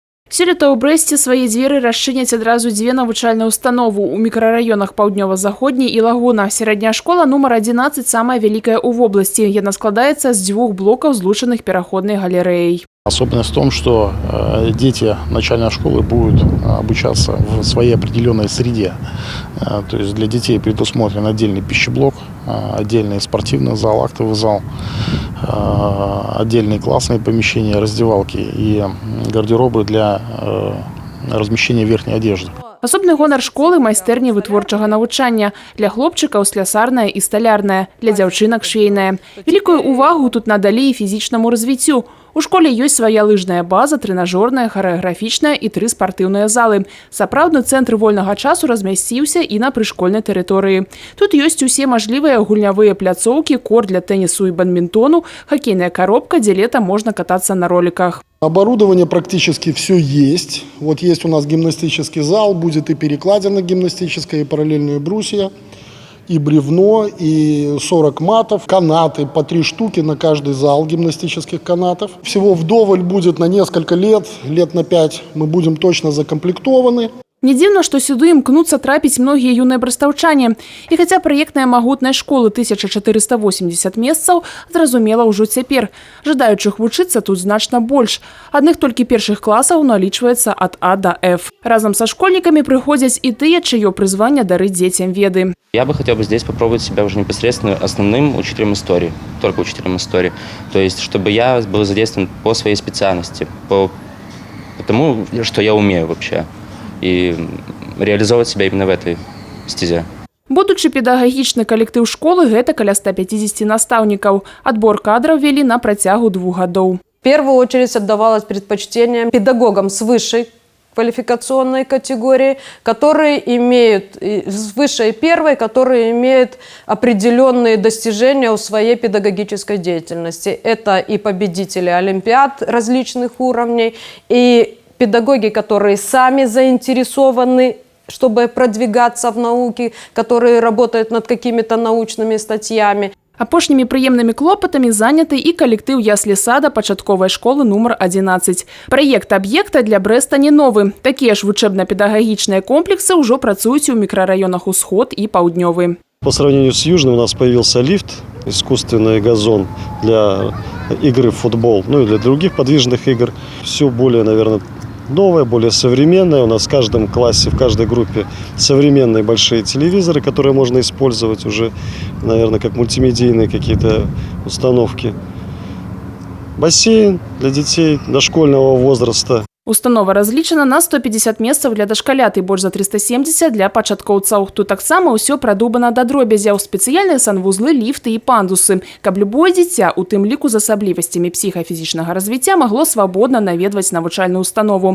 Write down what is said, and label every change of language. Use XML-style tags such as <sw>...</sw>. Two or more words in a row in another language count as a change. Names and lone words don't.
<be>Сёлета ў Брэсце свае дзверы расчыняць адразу дзве навучальныя ўстановы ў мікрараёнах Паўднёва-Заходняй і Лагуна. Сярэдняя школа нумар 11 самая вялікая ў вобласці. Яна складаецца з 2 блокаў, злучаных пераходнай галерэяй.</be> <ru>Особенность в том, что дети начальной школы будут обучаться в своей определенной среде. То есть для детей предусмотрен отдельный пищеблок, отдельный спортивный зал, актовый зал, отдельные классные помещения, раздевалки и гардеробы для размещения верхней одежды.</ru> <be>Асобны гонар школы – майстэрні вытворчага навучання. Для хлопчыкаў слясарная і сталярная, для дзяўчынак швейная. Великую увагу тут надалі і фізічнаму развіццю. У школе ёсць свая лыжная база, трэнажорная, харэаграфічная і 3 спартыўныя залы. Сапраўдны цэнтр вольнага часу размясціўся і на прышкольнай тэрыторыі. Тут ёсць усе мажлівыя гульнявыя пляцоўкі, корт для тэнісу і бадмінтону, хакейная коробка, дзе</be> <ru>летом можно кататься на роликах. Оборудование практически все есть. Вот есть у нас гимнастический зал, будет и перекладина гимнастическая, и параллельные брусья, и бревно, и 40 матов, канаты по 3 штуки на каждый зал гимнастических канатов. Всего вдоволь будет на несколько лет, лет на 5 мы будем точно закомплектованы.</ru> <be>Не дзіўна, што сюды імкнуцца трапіць многія юныя брастаўчане. І хаця праектная магутная школы 1480 месцаў, зразумела ўжо цяпер. Жадаючых вучыцца тут значна больш. Адных толькі першых класаў налічваецца ад А да Ф. Разам са школьнікамі прыходзяць і тыя, чыё прызванне дарыць дзецям веды.</be> <ru>Я бы хотел здесь попробовать себя уже непосредственно основным учителем истории, только учителем истории. То есть, чтобы я был задействован по своей специальности, по тому, что я умею вообще. И реализовывать себя именно в этой стезе.</ru> <be>Будучы педагагічны калектыў школы, гэта каля 150 настаўнікаў. Адбор кадраў вялі на працягу 2 гадоў.</be> <ru>В первую очередь отдавалось предпочтение педагогам с высшей квалификационной категории, которые имеют, с высшей первой, которые имеют определенные достижения у своей педагогической деятельности. Это и победители олимпиад различных уровней, и педагоги, которые сами заинтересованы, чтобы продвигаться в науке, которые работают над какими-то научными статьями.</ru> <be>Апошнімі прыемнымі клопатамі заняты і калектыў яслі-сада пачатковай школы нумар 11. Праект аб'екта для Брэста не новы. Такія ж вучэбна-педагагічныя комплексы ўжо працуюць у мікрараёнах Усход і Паўднёвы.</be> <ru>По сравнению с Южным у нас появился лифт, искусственный газон для игры в футбол, ну и для других подвижных игр. Все более, наверное, новое, более современное. У нас в каждом классе, в каждой группе современные большие телевизоры, которые можно использовать уже, наверное, как мультимедийные какие-то установки. Бассейн для детей дошкольного возраста.</ru> <be>Установа разлічана на 150 месцаў для дашкалят і больш за 370 для пачаткоўцаў. Тут таксама ўсё прадумана да дробязяў, спецыяльныя санвузлы, ліфты і пандусы, каб любое дзіця, у тым ліку з асаблівасцямі псіхафізічнага развіцця, магло свабодна наведваць навучальную установу.</be>